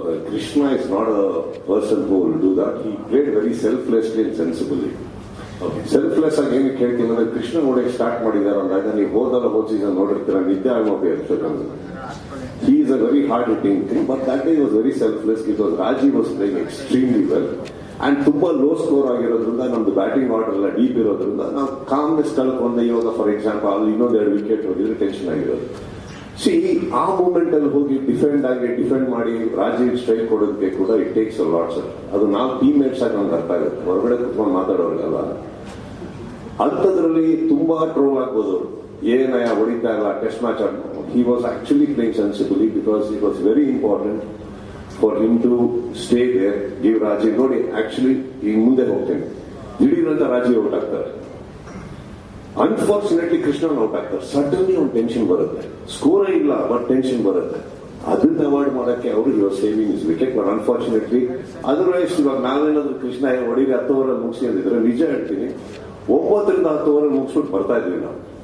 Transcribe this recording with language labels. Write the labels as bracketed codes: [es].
[en] Krishna is not a person who will do that. He played very selflessly and sensibly. [kn] Selfless ಆಗಿ ಏನಕ್ಕೆ ಹೇಳ್ತೀನಿ ಅಂದ್ರೆ, ಕೃಷ್ಣ ನೋಡಕ್ಕೆ start ಮಾಡಿದ್ದಾರೆ ಅಂದಾಗ ನೀವು ಹೋದಲ್ಲ ಹೋದ ಸೀಸನ್ ನೋಡಿರ್ತೀರ, ನಿದ್ದೆ ಆಗೋಕೆ episode. [en] He is a very hard hitting thing, but that day was very selfless because Raji was playing extremely well. [kn] And ತುಂಬಾ ಲೋ ಸ್ಕೋರ್ ಆಗಿರೋದ್ರಿಂದ ನಮ್ದು ಬ್ಯಾಟಿಂಗ್ ಆರ್ಡರ್ ಎಲ್ಲ ಡೀಪ್ ಇರೋದ್ರಿಂದ ನಾವು ಕಾಮ್ನೆಸ್ ಕಳ್ಕೊಂಡೆ. ಇವಾಗ [en] for example [kn] ಅಲ್ಲಿ ಇನ್ನೊಂದೆರಡು ವಿಕೆಟ್ ಹೋಗಿದ್ರೆ ಟೆನ್ಷನ್ ಆಗಿರೋದು. ಆ ಮೂಮೆಂಟ್ ಅಲ್ಲಿ ಹೋಗಿ ಡಿಫೆಂಡ್ ಮಾಡಿ ರಾಜೀವ್ ಸ್ಟ್ರೈಕ್ ಕೊಡೋದಕ್ಕೆ ಕೂಡ [en] it takes a lot [kn] sir. ಅದು ನಾವು ಟೀಮ್ ಮೇಟ್ಸ್ ಆಗಿ ನಮ್ಗೆ ಅರ್ಥ ಆಗುತ್ತೆ, ಹೊರಗಡೆ ಕುತ್ಕೊಂಡು ಮಾತಾಡೋರಿಗಲ್ಲ. ಅಂಥದ್ರಲ್ಲಿ ತುಂಬಾ ಟ್ರೋಲ್ ಆಗ್ಬೋದು, ಏನಯ್ಯ ಹೊಡಿತಾ ಇಲ್ಲ ಟೆಸ್ಟ್ ಮ್ಯಾಚ್ ಆಡ್ಬೋದು. [en] He was actually playing sensibly because it was very important for him to stay there, give Rajiv. [kn] ನೋಡಿ ಆಕ್ಚುಲಿ ಈಗ ಮುಂದೆ ಹೋಗ್ತೇನೆ, ದಿಢೀರಂತ ರಾಜೀವ್ ಔಟ್ ಆಗ್ತಾರೆ. ಅನ್ಫಾರ್ಚುನೇಟ್ಲಿ ಕೃಷ್ಣ ಔಟ್ ಆಗ್ತಾರೆ. ಸಡನ್ಲಿ ಒಂದು ಟೆನ್ಷನ್ ಬರುತ್ತೆ, ಸ್ಕೋರೇ ಇಲ್ಲ ಬಟ್ ಟೆನ್ಷನ್ ಬರುತ್ತೆ. ಅದನ್ನ ಅವಾಯ್ಡ್ ಮಾಡಕ್ಕೆ ಅವರು [en] Your saving is wicket. [kn] But unfortunately otherwise ಇವಾಗ ನಾವೇನಾದ್ರೂ ಕೃಷ್ಣ ಹೊಡಿರಿ 10 ಓವರ್ ಮುಗಿಸಿ ಅಂದಿದ್ರೆ, ನಿಜ ಹೇಳ್ತೀನಿ 9ರಿಂದ 10 ಓವರ್ ಮುಗಿಸ್ಬಿಟ್ಟು ಬರ್ತಾ ಇದ್ವಿ ನಾವು.